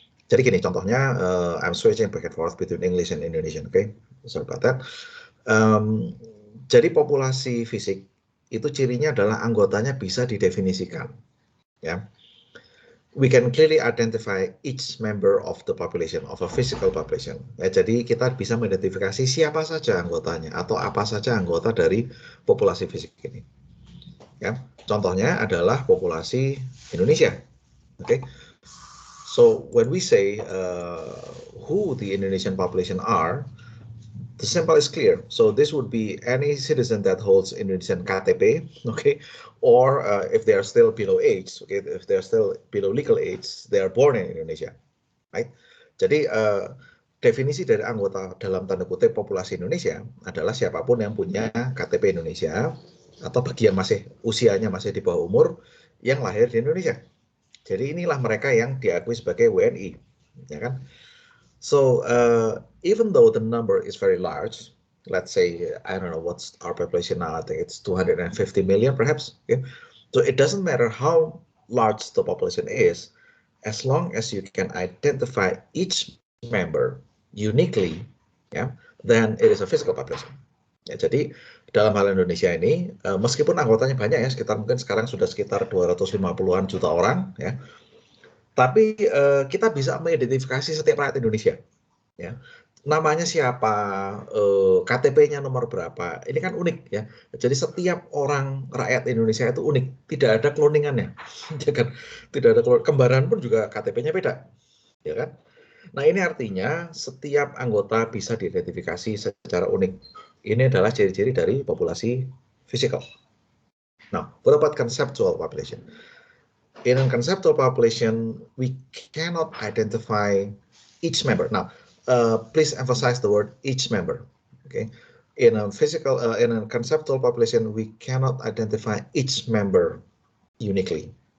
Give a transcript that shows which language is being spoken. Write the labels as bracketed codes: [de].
[id] Jadi gini contohnya, [en] I'm switching back and forth between English and Indonesian, okay? Sorry about that. [id] Jadi populasi fisik itu cirinya adalah anggotanya bisa didefinisikan, ya. [en] We can clearly identify each member of the population, of a physical population. [id] Ya, jadi kita bisa mengidentifikasi siapa saja anggotanya atau apa saja anggota dari populasi fisik ini. Ya, contohnya adalah populasi Indonesia. [en] Okay. So when we say who the Indonesian population are, the sample is clear. So this would be any citizen that holds Indonesian KTP, okay, or if they are still below age, okay, if they are still below legal age, they are born in Indonesia, right? [id] Jadi definisi dari anggota dalam tanda kutip populasi Indonesia adalah siapapun yang punya KTP Indonesia atau bagi yang masih usianya masih di bawah umur yang lahir di Indonesia. Jadi inilah mereka yang diakui sebagai WNI, ya kan? [en] So even though the number is very large, let's say, I don't know what's our population now, I think it's 250 million perhaps. Okay? So it doesn't matter how large the population is, as long as you can identify each member uniquely, yeah, then it is a physical population. [id] Ya, jadi dalam hal Indonesia ini, meskipun anggotanya banyak ya, sekitar mungkin sekarang sudah sekitar 250-an juta orang, ya, Tapi kita bisa mengidentifikasi setiap rakyat Indonesia, ya. Namanya siapa, KTP-nya nomor berapa, ini kan unik ya. Jadi setiap orang rakyat Indonesia itu unik, tidak ada cloningannya, ya kan? Tidak ada kembaran pun juga KTP-nya beda, ya kan? Nah ini artinya setiap anggota bisa diidentifikasi secara unik. Ini adalah ciri-ciri dari populasi fisikal. [en] Now, what about conceptual population? In a conceptual population, we cannot identify each member. Now, please emphasize the word each member. Okay, in a conceptual population, we cannot identify each member uniquely.